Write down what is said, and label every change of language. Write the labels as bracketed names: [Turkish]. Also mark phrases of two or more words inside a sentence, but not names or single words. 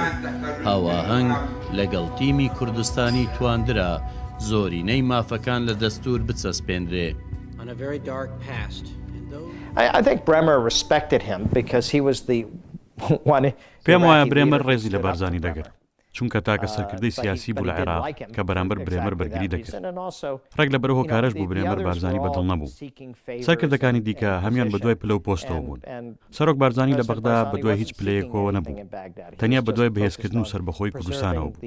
[Central Kurdish] هاواهەنگ لەگەڵ تیمی کوردستانی تواندرا زۆرینەی مافەکان لە دەستور بچەسپێنرێ. [English] I think Bremer respected him because he was the one. [Central Kurdish] پێم وایە برێمەر ڕێزی لە بارزانی دەگرت، چونکە تاکە سەرکردەی سیاسی بوو لە عێراق کە بەرامبەر برێمەر بەرگری دەکرد. ڕێک لە بەرەوە کارەش بوو برێمەر بارزانی بەدڵ نەبوو. سەرکردەکانی دیکە هەمیان بەدوای پلە و پۆستەوە بوون. سەرۆک بارزانی لە بەغدا بەدوای هیچ پلەیەکەوە نەبوو، تەنیا بەدوای بەهێزکردن و سربەخۆی کوردستانەوە بوو.